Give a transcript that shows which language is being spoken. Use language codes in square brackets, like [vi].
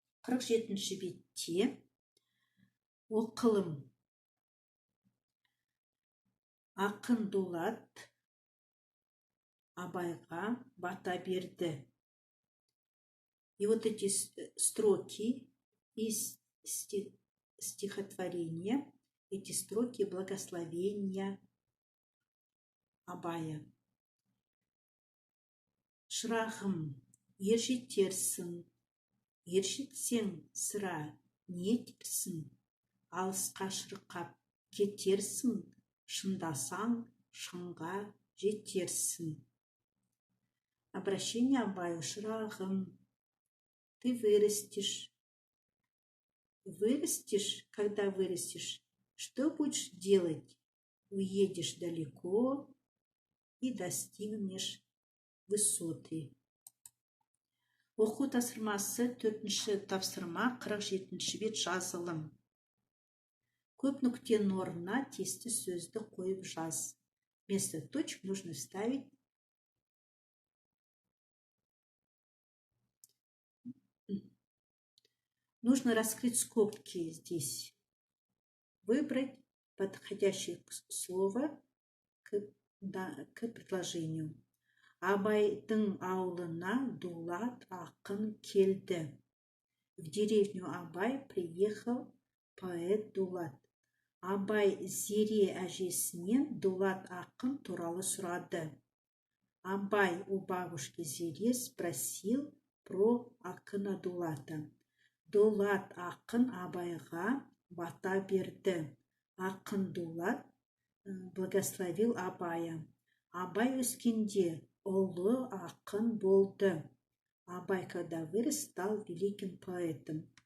[kk] 47-ші бетте оқылым. Ақын Дулат Абайға бата берді. [ru] И вот эти строки из стихотворения, эти строки благословения Абая. [kk] Шырағым, ержетерсің, ержетсең сыра не етерсің? Алысқа шырқап кетерсің, шындасаң шыңға жетерсің. [ru] Обращение Абаю. Шырағым, ты вырастешь. Вырастешь, когда вырастешь, что будешь делать? Уедешь далеко и достигнешь высоты. [kk] Оқу тапсырмасы 4-ші тапсырма 47-ші бет жазылым. Көп нүктенің орнына тиісті сөзді қойып жаз. [ru] Вместо точек нужно вставить нужно раскрыть скобки здесь. Выбрать подходящее слово к предложению. [kk] Абайдың ауылына Дулат ақын келді. [ru] В деревню Абай приехал поэт Дулат. [kk] Абай Зере әжесінен Дулат ақын туралы сұрады. [ru] Абай у бабушки Зере спросил про ақына Дулата. [kk] Дулат ақын Абайға бата берді. Ақын Дулат [ru] благословил Абая. [kk] Абай өскенде ұлы ақын болды. [ru] Абай, когда вырос, стал великим поэтом.